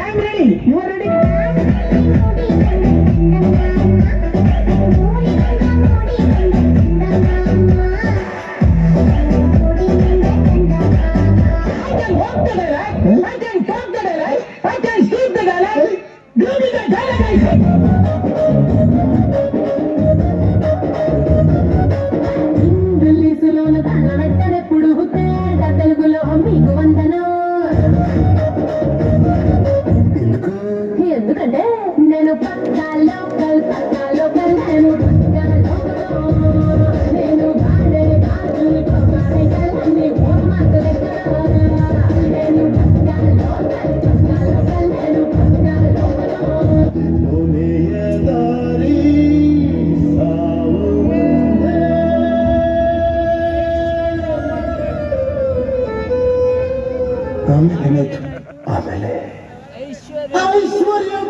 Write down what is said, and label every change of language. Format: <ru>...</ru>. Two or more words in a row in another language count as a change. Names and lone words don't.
<en>am ready. You are ready? I can walk the dialogue. I can talk the dialogue. I can speak the dialogue. Give me the dialogue, I say.</en> <te>ఇంగ్లీషులోన తన వెంటనెప్పుడు తేట తెలుగులో మీకు వందనం. ఎందుకంటే నేను పక్కా లోకల్ నేను పక్కా లోకల్ నేను వాడే గాజులు అన్ని ఓమాసు దగ్గర నేను పక్కా లోకల్ నేను పక్కా లోకల్.</te> <kn>ಆಮೇಲೆ ಐಶ್ವರ್ಯ</kn>